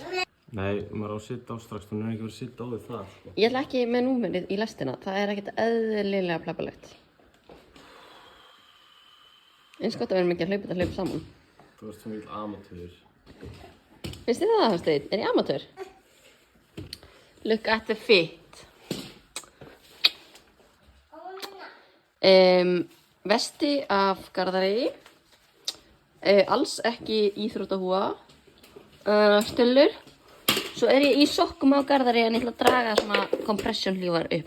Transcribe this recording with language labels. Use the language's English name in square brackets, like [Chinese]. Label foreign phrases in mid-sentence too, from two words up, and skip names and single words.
[Icelandic] Nei, maður á að sitja á strax, þú er ekki verið að sitja á því það. Ég ætla ekki með númerið í lestina, það er ekkert eðlilega plapalegt. Eins gott að vera mikið að hlaupa þetta hlaup saman. Þú ert svo mikil amatör. Finnst þið það, Hafsteinn? Er ég amatör? [English] Look at the fit. [Icelandic] Vesti af Garðari. Alls ekki íþróttahúa. Stullur. Svo er ég í sokkum á Garðari en ég ætla að draga svona compression hlífar upp.